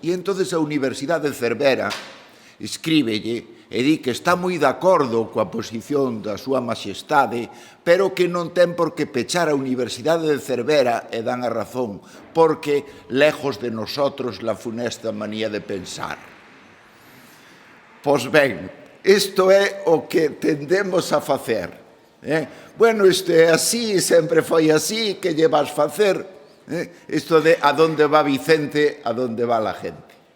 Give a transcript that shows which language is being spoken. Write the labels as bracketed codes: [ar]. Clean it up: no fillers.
[gl] E entonces a Universidade de Cervera escríbelle e di que está moi de acordo coa posición da súa Maxestade, pero que non ten por que pechar a Universidade de Cervera, e dan a razón, porque [es] lejos de nosotros la funesta manía de pensar. [gl] Pois ben, isto é o que tendemos a facer. Bueno, isto é así, sempre foi así, que lle vas facer? Isto de [es] a donde va Vicente, a donde va la gente.